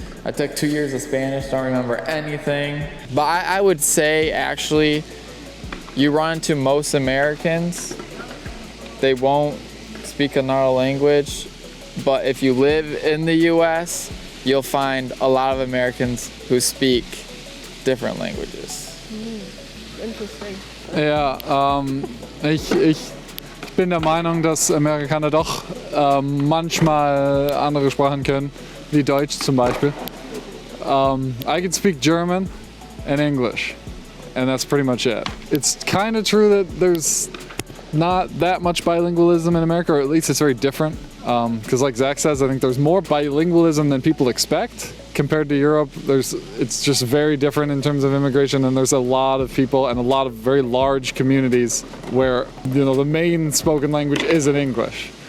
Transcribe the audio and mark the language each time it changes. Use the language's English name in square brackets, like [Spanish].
[English] I took 2 years of Spanish, don't remember anything. But I would say actually, you run into most Americans, they won't speak another language, but if you live in the US, you'll find a lot of Americans who speak different languages. Interesting. [German] ja, ich bin der Meinung, dass Amerikaner doch manchmal andere Sprachen können, wie Deutsch zum Beispiel. [English] I can speak German and English, and that's pretty much it. It's kind of true that there's not that much bilingualism in America, or at least it's very different. Because like Zach says, I think there's more bilingualism than people expect. Compared to Europe, it's just very different in terms of immigration, and there's a lot of people and a lot of very large communities where, you know, the main spoken language isn't English.